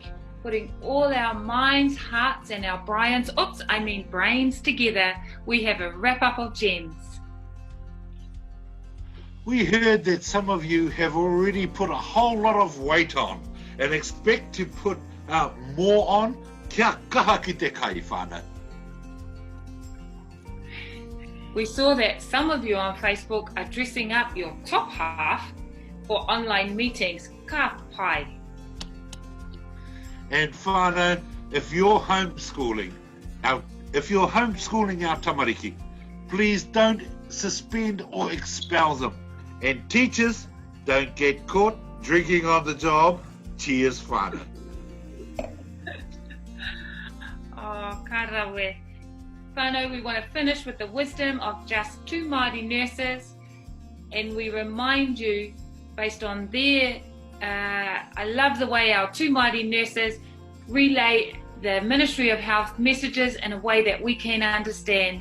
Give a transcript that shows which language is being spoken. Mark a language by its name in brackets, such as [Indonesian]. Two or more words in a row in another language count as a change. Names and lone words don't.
[English] Putting all our minds, hearts and our brains together, we have a wrap-up of gems. We heard that some of you have already put a whole lot of weight on and expect to put more on. [Māori] Kia kaha ki te kai, whānau. [English] We saw that some of you on Facebook are dressing up your top half for online meetings. [Māori] Ka pai. [English] And whānau, if you're homeschooling our tamariki, please don't suspend or expel them. And teachers, don't get caught drinking on the job. Cheers, whānau. [Māori] Oh, karawe. [English] Whānau, we want to finish with the wisdom of just two Māori nurses, and we remind you, based on their, I love the way our two Māori nurses relay the Ministry of Health messages in a way that we can understand.